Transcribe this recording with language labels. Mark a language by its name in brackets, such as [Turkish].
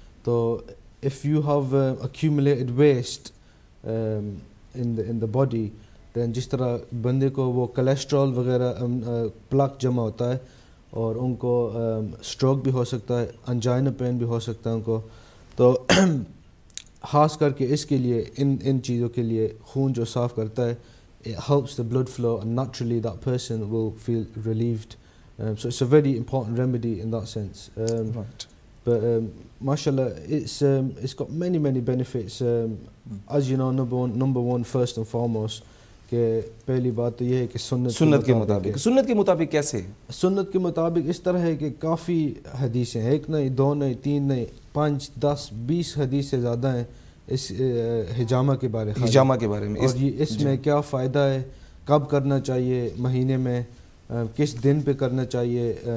[Urdu] تو [English] if you have accumulated waste in the body, [Urdu] then جس طرح بندے کو وہ کولیسٹرول وغیرہ پلاک جمع ہوتا ہے, اور ان کو اسٹروک بھی ہو سکتا ہے, انجائنا پین بھی ہو سکتا ہے ان کو, تو خاص کر کے اس کے لیے ان چیزوں کے لیے خون جو صاف کرتا ہے, [English] it helps the blood flow and naturally that person will feel relieved. So it's a very important remedy in that sense. Right. But mashallah, it's got many benefits. As you know, number one first and foremost, [Urdu] کہ پہلی بات تو یہ ہے کہ سنت کے مطابق کیسے؟ سنت کے مطابق اس طرح ہے کہ کافی حدیثیں ہیں, ایک نہیں, دو نہیں, تین نہیں, 5, 10, 20 حدیث سے زیادہ ہیں اس حجامہ کے بارے میں, اور یہ اس میں کیا فائدہ ہے, کب کرنا چاہیے, مہینے میں کس دن پہ کرنا چاہیے.